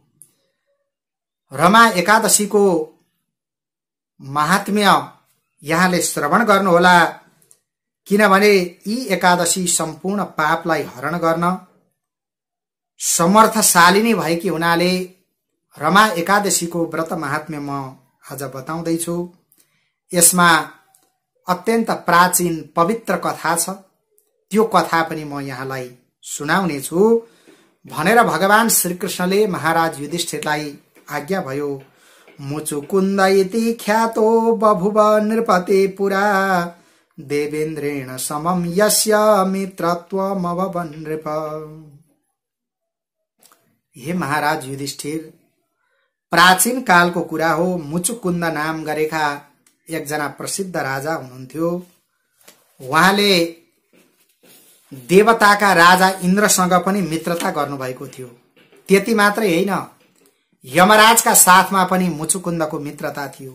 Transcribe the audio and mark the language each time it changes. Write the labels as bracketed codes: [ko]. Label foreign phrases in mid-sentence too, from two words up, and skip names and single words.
[ne] रमा एकादशीको महात्म्य यहाँले श्रवण गर्नुहोला, किनभने यी एकादशी सम्पूर्ण पापलाई हरण गर्न समर्थशालिनी भएकी हुनाले रमा एकादशीको व्रत महात्म्य म आज बताउँदैछु। यसमा अत्यन्त प्राचीन पवित्र कथा छ, त्यो कथा पनि म यहाँलाई सुनाउने छु भनेर भगवान श्री कृष्णले महाराज युधिष्ठिरलाई आज्ञा भयो। [sa] मुचुकुन्द इति ख्यातो बभुव नृपते पुरा देवेन्द्रेण समम यस्य मित्रत्वमभवन् नृप। [ne] हे महाराज युधिष्ठिर, प्राचीन कालको कुरा हो। मुचुकुन्द नाम गरेका एकजना प्रसिद्ध राजा हुनुहुन्थ्यो। उहाँले देवताका राजा इन्द्रसँग पनि मित्रता गर्नुभएको थियो। त्यति मात्रै होइन, यमराजका साथमा पनि मुचुकुन्दको मित्रता थियो।